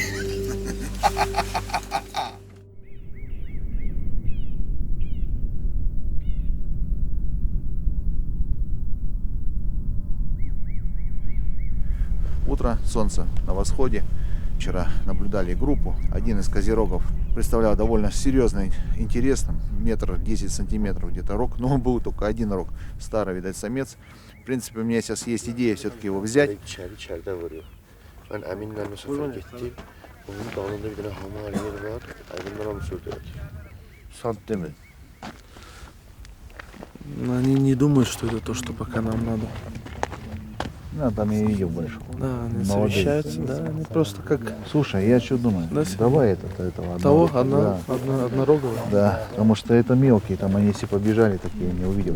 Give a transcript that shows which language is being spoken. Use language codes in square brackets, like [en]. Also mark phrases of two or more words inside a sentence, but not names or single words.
[ru] Утро, солнце на восходе. Вчера наблюдали группу. Один из козерогов представлял довольно серьезный интерес, метр 10 сантиметров где-то рог, но он был только один рог, старый, видать, самец. В принципе, у меня сейчас есть идея все-таки его взять. [tr] İçeride vuruyor. Ben Emin'le o sefer gittim. Onun dağında bir tane hamar yeri var. Emin'den onu sürdü. Sant değil mi? [ru] Но они не думают, что это то, что пока нам надо. Ну, там я видел больше. Да, они Молодые. совещаются, да, они просто как Слушай, я что думаю? Да, Давай этого того, одного. однорогового. Да, потому что это мелкие, там они если побежали, такие не увидел.